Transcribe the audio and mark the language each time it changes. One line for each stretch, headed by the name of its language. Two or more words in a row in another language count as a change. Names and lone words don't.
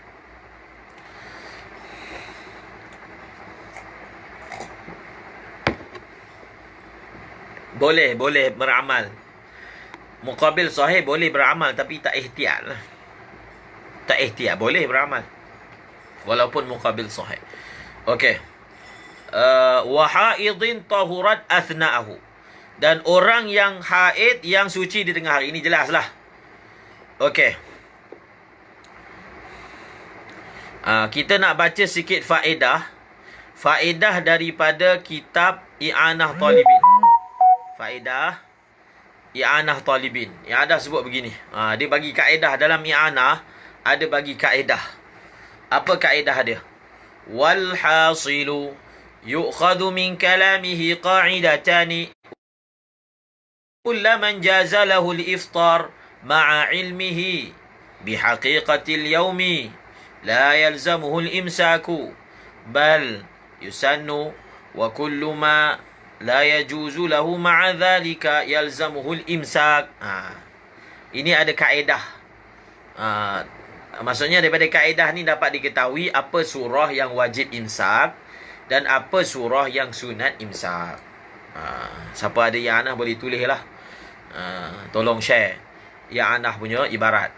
Malay: Boleh beramal. Muqabil sahih boleh beramal tapi tak ihtiyat lah. Tak ihtiyat, boleh beramal walaupun muqabil sahih. Okey.
Arabic: وحائض طهرت أثناءه.
Malay: Dan orang yang haid yang suci di tengah hari. Ini jelaslah. Okey. Kita nak baca sikit faedah. Faedah daripada kitab I'anah Talibin. Faedah I'anah Talibin. I'anah sebut begini. Dia bagi kaedah dalam I'anah. Ada bagi kaedah. Apa kaedah dia?
Arabic: والحاصل يؤخذ من كلامه قاعدتان كلما جاز له الإفطار مع علمه بحقيقة اليوم لا يلزمه الإمساك بل يسن وكل ما لا يجوز له مع ذلك يلزمه الإمساك.
Malay: Ini ada kaedah. Maksudnya daripada kaedah ni dapat diketahui apa surah yang wajib imsak dan apa surah yang sunat imsak. Siapa ada yang Anah boleh tulis lah. Tolong share yang Anah punya ibarat.